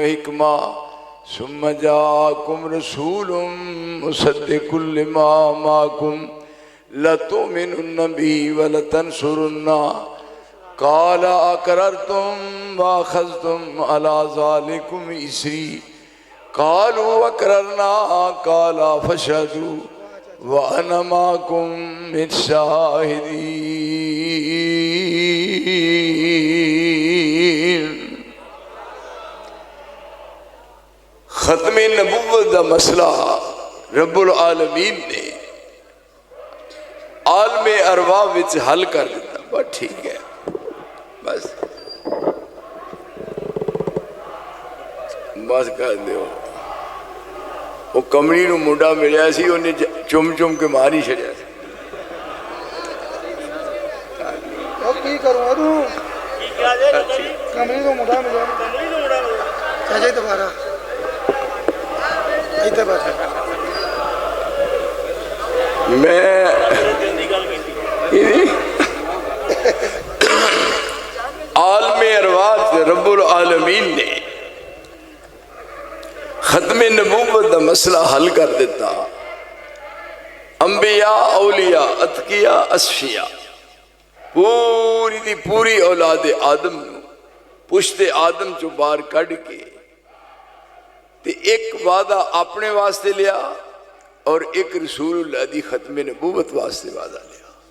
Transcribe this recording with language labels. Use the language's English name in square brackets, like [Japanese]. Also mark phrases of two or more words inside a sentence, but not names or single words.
[Arabic] حكمة ثم جاءكم رسول مصدق لما معكم لتؤمنن به ولتنصرنه قال أأقررتم وأخذتم على ذلكم إصري قالوا أقررنا قال فاشهدوا وأنا معكم من الشاهدين. [Punjabi] ਖ਼ਤਮੇ ਨਬੁੱਵਤ ਦਾ ਮਸਲਾ ਰੱਬੁਲ ਆਲਮੀਨ ਨੇ ਆਲਮੇ ਅਰਵਾਹ ਵਿਚ ਹੱਲ ਕਰ ਦਿੱਤਾ। [Hindi] बस ठीक है, बस बस कर दो। [Punjabi] ਵੋ ਕਮਲੀ ਨੂੰ ਮੁੰਡਾ ਮਿਲਿਆ ਸੀ, ਉਨ੍ਹੇਂ ਚੁੰਮ ਚੁੰਮ ਕੇ ਮਾਰ ਹੀ ਛੱਡਿਆ ਸੀ। ਕਮਲੀ ਨੂੰ ਮੁੰਡਾ ਮਿਲਿਆ ਚਾਚਾ ਦੋਬਾਰਾ ਇਧਰ ਬੈਠਾ। ਮੈਂ ਆਲਮੇ ਅਰਵਾਹ ਰੱਬੁਲ ਆਲਮੀਨ ਨੇ ਖ਼ਤਮੇ ਨਬੁੱਵਤ ਦਾ ਮਸਲਾ ਹੱਲ ਕਰ ਦਿੱਤਾ। ਅੰਬੀਆ ਔਲੀਆ ਅਤਕੀਆ ਅਸਫ਼ੀਆ ਪੂਰੀ ਦੀ ਪੂਰੀ ਔਲਾਦ ਆਦਮ ਪੁਸ਼ਤੇ ਆਦਮ ਚੋਂ ਬਾਹਰ ਕੱਢ ਕੇ ਤੇ ਇੱਕ ਵਾਅਦਾ ਅਪਨੇ ਵਾਸਤੇ ਲਿਆ ਔਰ ਇੱਕ ਰਸੂਲੁੱਲਾਹ ਦੀ ਖ਼ਤਮੇ ਨਬੁੱਵਤ ਵਾਸਤੇ ਵਾਅਦਾ ਲਿਆ।